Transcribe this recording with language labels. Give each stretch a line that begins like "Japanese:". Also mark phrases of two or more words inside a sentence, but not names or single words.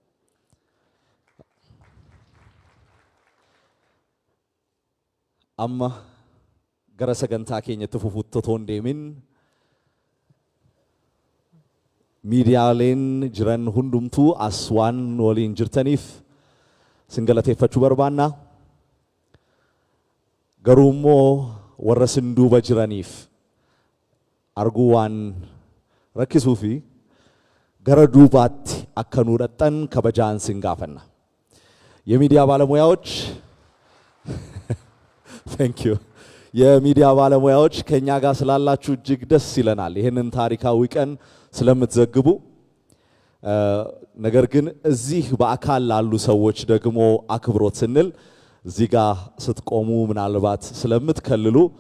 Oromo: Amma gara sagantaa keenyatti fufuutti otoo hin deemin miidiyaaleen jiran hundumtuu as waan waliin jirtaniif sin galateeffachuu barbaanna. Garuu immoo warra sin duuba jiraniif arguu waan rakkisuu fi gara duubaatti akka nu dhaqxan kabajaan sin gaafanna.
Amharic: የሚዲያ ባለሙያዎች
English: Thank you.
Amharic: የሚዲያ ባለሙያዎች ከኛ ጋር ስላላችሁ እጅግ ደስ ይለናል ይሄንን ታሪካዊ ቀን ስለምትዘግቡ። ነገር ግን እዚህ በአካል ላሉ ሰዎች ደግሞ አክብሮት ስንል እዚህ ጋር ስትቆሙ ምናልባት ስለምትከልሉ